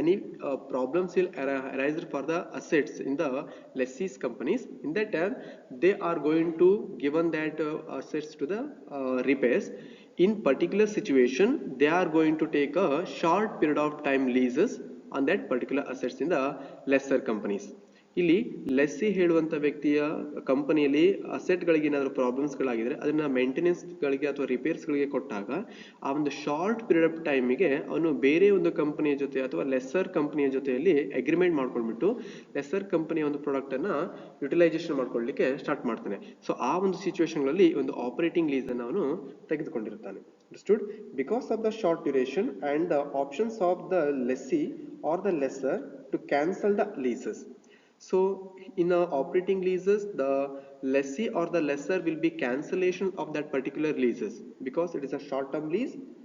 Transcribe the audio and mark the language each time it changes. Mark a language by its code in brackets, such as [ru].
[en] Any problems will arise for the assets in the lessees companies. In that time, they are going to given that assets to the repairs. In particular situation, they are going to take a short period of time leases on that particular assets in the lesser companies. [kn] ಇಲ್ಲಿ lessee ಹೇಳುವಂಥ ವ್ಯಕ್ತಿಯ ಕಂಪನಿಯಲ್ಲಿ ಅಸೆಟ್ಗಳಿಗೆ ಏನಾದರೂ ಪ್ರಾಬ್ಲಮ್ಸ್ಗಳಾಗಿದ್ರೆ ಅದನ್ನ ಮೇಂಟೆನೆನ್ಸ್ಗಳಿಗೆ ಅಥವಾ ರಿಪೇರ್ಸ್ಗಳಿಗೆ ಕೊಟ್ಟಾಗ ಆ ಒಂದು [en] short period of ಟೈಮಿಗೆ [kn] ಅವನು ಬೇರೆ ಒಂದು ಕಂಪನಿಯ ಜೊತೆ ಅಥವಾ ಲೆಸ್ಸರ್ ಕಂಪನಿಯ ಜೊತೆಯಲ್ಲಿ ಅಗ್ರಿಮೆಂಟ್ ಮಾಡ್ಕೊಂಡ್ಬಿಟ್ಟು ಲೆಸ್ಸರ್ ಕಂಪನಿಯ ಒಂದು ಪ್ರಾಡಕ್ಟನ್ನು ಯುಟಿಲೈಸೇಷನ್ ಮಾಡ್ಕೊಳ್ಳಿಕ್ಕೆ ಸ್ಟಾರ್ಟ್ ಮಾಡ್ತಾನೆ. ಸೊ ಆ ಒಂದು ಸಿಚುವೇಶನ್ಗಳಲ್ಲಿ ಒಂದು ಆಪರೇಟಿಂಗ್ ಲೀಸನ್ನು ಅವನು ತೆಗೆದುಕೊಂಡಿರ್ತಾನೆ. [en] Understood? Because of the short duration and the options of the lessee or the lessor to cancel the leases. So in operating leases, the lessee or the lessor will be cancellation of that particular leases because it is a short term lease.